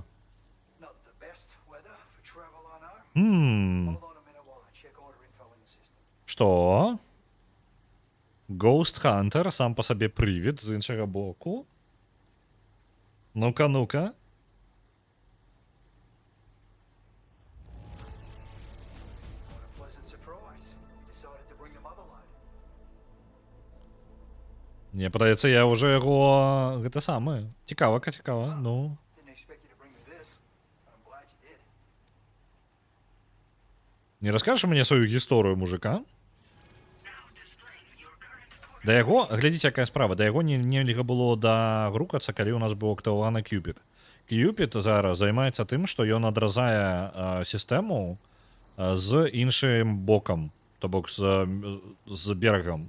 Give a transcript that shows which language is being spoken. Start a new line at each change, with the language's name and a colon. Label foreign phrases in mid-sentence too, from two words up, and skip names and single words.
English: Not the best weather for travel, I know. Hold Hold on a minute while I check order info in the system.
Belarusian: Што? Ghost Hunter сам по сабе прывід з іншага боку. Ну-ка, ну-ка.
English: What a pleasant surprise. You decided to bring the motherload.
Belarusian: Мне падаецца, я ўжо яго гэта самае. Цікава. Ну.
English: Didn't expect you to bring me this, but I'm glad you did.
Belarusian: Не раскажаш мне сваю гісторыю, мужика? Да яго, глядзіце, якая справа, да яго нельга было дагрукацца, калі у нас быў актываваны Cupid. Cupid зараз займаецца тым, што ён адразае сістэму з іншым бокам, то бок з берагам.